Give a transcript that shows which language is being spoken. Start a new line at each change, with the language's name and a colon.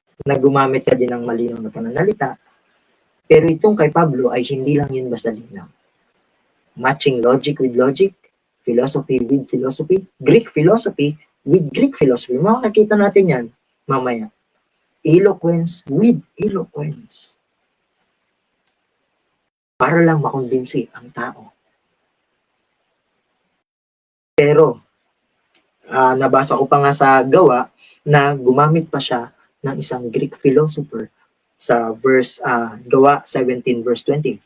Filipino: Nagumamit ka din ng malinaw na pananalita, pero itong kay Pablo ay hindi lang yun basta linaw.
English: Matching logic with logic, philosophy with philosophy, Greek philosophy with Greek philosophy.
Filipino: Makakita natin yan mamaya.
English: Eloquence with eloquence.
Filipino: Para lang makumbinsi ang tao. Pero, nabasa ko pa nga sa gawa na gumamit pa siya ng isang Greek philosopher sa gawa 17 verse 20.